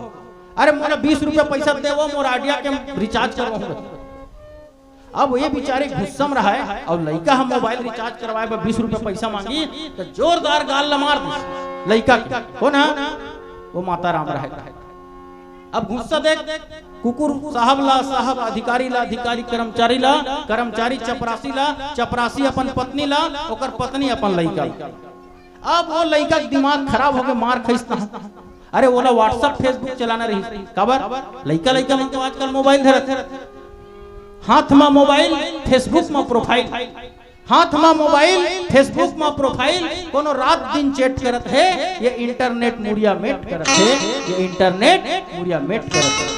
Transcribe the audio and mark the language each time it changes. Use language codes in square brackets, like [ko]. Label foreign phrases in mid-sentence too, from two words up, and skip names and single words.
[hne] अरे मोला 20 रुपया पैसा दे वो मोर आइडिया के रिचार्ज करवाऊंगा। अब ये बेचारे गुस्सम रहा है और लड़का हम मोबाइल रिचार्ज करवाए 20 रुपया पैसा मांगी तो जोरदार गाल मार दी लड़का हो ना, वो माता राम रहा। अब गुस्सा देख कुकुर साहब ला, साहब अधिकारी ला, अधिकारी कर्मचारी ला, कर्मचारी चपरासी ला, चपरासी अपन पत्नी ला, ओकर पत्नी अपन लड़का। अब वो लड़का दिमाग खराब हो गए, मार खींचता। अरे ओला व्हाट्सएप फेसबुक चलाना रही खबर, लड़का लड़का में तो आजकल मोबाइल धरत, हाथ में मोबाइल फेसबुक में प्रोफाइल, हाथ में मोबाइल फेसबुक में प्रोफाइल, कोनो रात दिन चैट करत है, ये इंटरनेट मुड़िया मेट करत है, ये इंटरनेट मुड़िया मेट करत है।